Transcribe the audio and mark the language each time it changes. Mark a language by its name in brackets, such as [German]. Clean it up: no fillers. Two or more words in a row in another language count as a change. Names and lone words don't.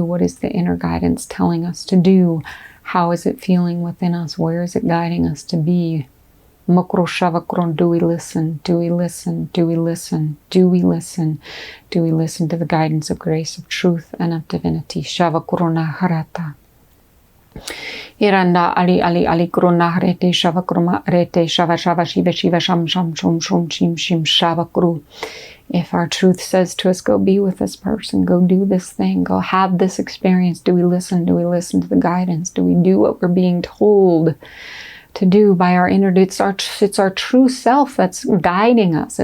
[English] What is the inner guidance telling us to do? How is it feeling within us? Where is it guiding us to be? Do we listen? Do we listen? Do we listen? Do we listen? Do we listen to the guidance of grace, of truth, and of divinity? Iranda ali ali ali kuruna harete shava kuruma rete shava shava shiva shiva sham sham shum shum shim shim shava kuru. If our truth says to us, go be with this person, go do this thing, go have this experience, do we listen? Do we listen to the guidance? Do we do what we're being told to do by our inner? It's our true self that's guiding us.